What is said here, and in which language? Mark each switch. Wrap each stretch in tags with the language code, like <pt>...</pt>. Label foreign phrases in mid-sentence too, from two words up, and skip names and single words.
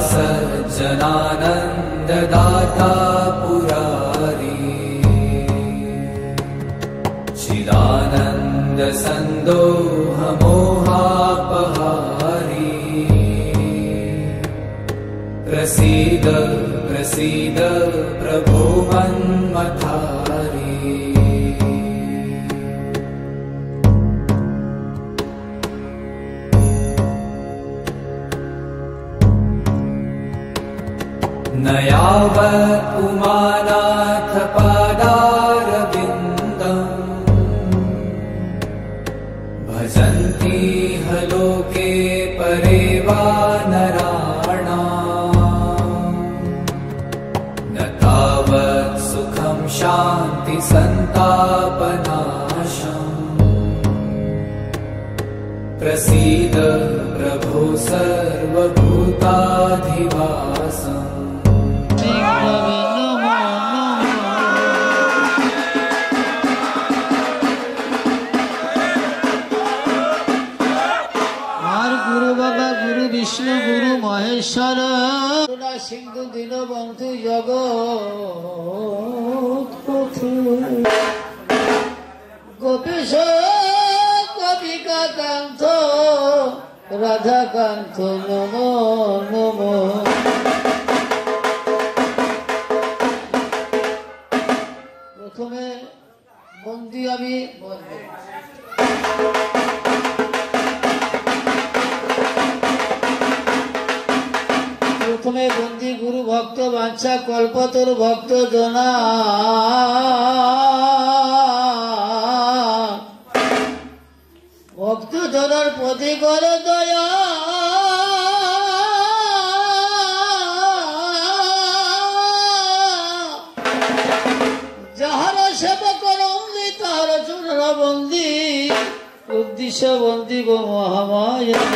<sa>सज्जनानन्ददाता पुरारी चिदानन्द सन्दोहमोहापहारी प्रसीद प्रसीद प्रभो मन्मथारी न यावत् उमानाथ पादारविन्दम् भजन्ति ह लोके परे वा नराणाम् न तावत् सुखं शान्ति सन्तापनाशम् प्रसीद प्रभो सर्वभूताधिवासम् विष्णु गुरु महेश्वर सिंधु दीनबंधु जगत गोपीश गोपिका कांत राधा कांत नमो नमो</sa> <bn>প্রথমে বন্দী আমি প্রথমে বন্দী গুরু ভক্ত বাঞ্ছা কল্পতর ভক্ত জনা ভক্ত জনার প্রতি কর দয়া যাহার সেবা করন্দি তাহার চরণ বন্দি উদ্দেশ্য বন্দি গো মহামায়া</bn>